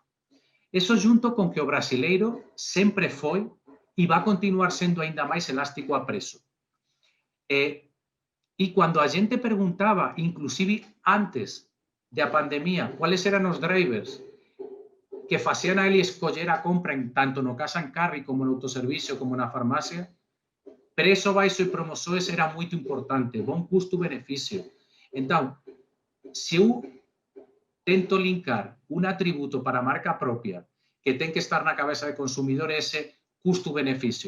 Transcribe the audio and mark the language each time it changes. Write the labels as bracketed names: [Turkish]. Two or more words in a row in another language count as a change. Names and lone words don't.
[Portuguese] Isso junto com que o brasileiro sempre foi e vai continuar sendo ainda mais elástico a preço. E quando a gente perguntava, inclusive antes da pandemia, quais eram os drivers que [Galician] facían a ele escoller [Portuguese] a compra tanto no [English] cash and carry [Portuguese] como no autoservicio como na farmácia, preço baixo e promoções era muito importante, bom custo-benefício. Então, se eu tento linkar um atributo para a marca própria que tem que estar na cabeça do consumidor é esse custo-benefício.